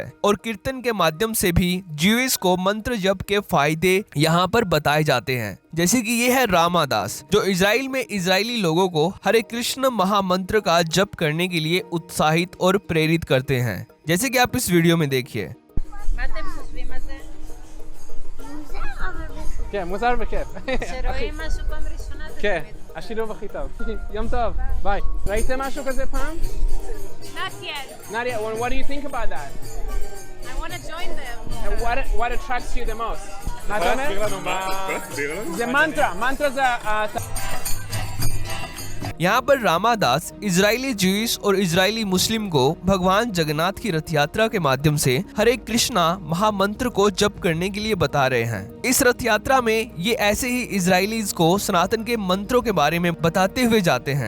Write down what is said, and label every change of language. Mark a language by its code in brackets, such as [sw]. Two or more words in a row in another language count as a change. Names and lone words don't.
[hi] और कीर्तन के माध्यम से भी ज्यूइश को मंत्र जप के फायदे यहाँ पर बताए जाते हैं। जैसे कि ये है रामादास, जो इजराइल में इजरायली लोगों को हरे कृष्ण महामंत्र का जप करने के लिए उत्साहित और प्रेरित करते हैं, जैसे कि आप इस वीडियो में देखिए। [he] כן, מוזר וכיף. שרואים משהו פעם ראשונה זה כן, באמת. השילוב הכי טוב. יום טוב, ביי. ראיתם משהו כזה פעם? [en] Not yet. Nadia, what do you think about that? I want to join them. What attracts you the most? [he] מה אתה אומר? זה מנטרה, מנטרה זה... [hi] यहाँ पर रामादास इजरायली ज्यूइश और इजरायली मुस्लिम को भगवान जगन्नाथ की रथ यात्रा के माध्यम से हरे कृष्णा महामंत्र को जप करने के लिए बता रहे हैं। इस रथ यात्रा में ये ऐसे ही इजरायलीज को सनातन के मंत्रों के बारे में बताते हुए जाते हैं।